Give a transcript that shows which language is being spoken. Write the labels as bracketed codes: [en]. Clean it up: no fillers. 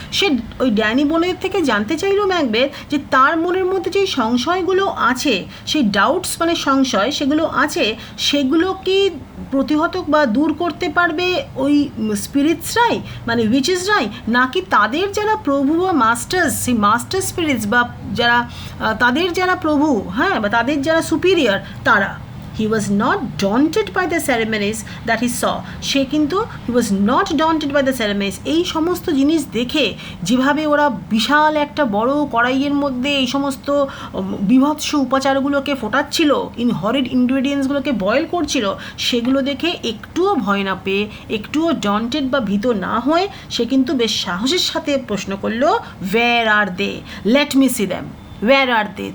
[bn] সে ওই ড্যানি বোনের থেকে জানতে চাইল ম্যাকবেথ যে তার মনের মধ্যে যে সংশয়গুলো আছে, সেই ডাউটস মানে সংশয় সেগুলো আছে, সেগুলো কি প্রতিহত বা দূর করতে পারবে ওই স্পিরিটসরাই, মানে উইচেসরাই, নাকি তাদের যারা প্রভু বা মাস্টার্স, সেই মাস্টার স্পিরিটস বা যারা তাদের যারা প্রভু, হ্যাঁ, বা তাদের যারা সুপিরিয়র, তারা। [en] He was not daunted by the ceremonies that he saw. [bn] সে কিন্তু [en] he was not daunted by the ceremonies. [bn] এই সমস্ত জিনিস দেখে যেভাবে ওরা বিশাল একটা বড় কড়াইয়ের মধ্যে এই সমস্ত বিভৎস উপাচারগুলোকে ফোটাচ্ছিল, হরিড ইনগ্রেডিয়েন্টসগুলোকে বয়েল করছিল, সেগুলো দেখে একটুও ভয় না পেয়ে, একটুও ডন্টেড বা ভীত না হয়ে, সে কিন্তু বেশ সাহসের সাথে প্রশ্ন করলো, [en] where are they? Let me see them. Where are they?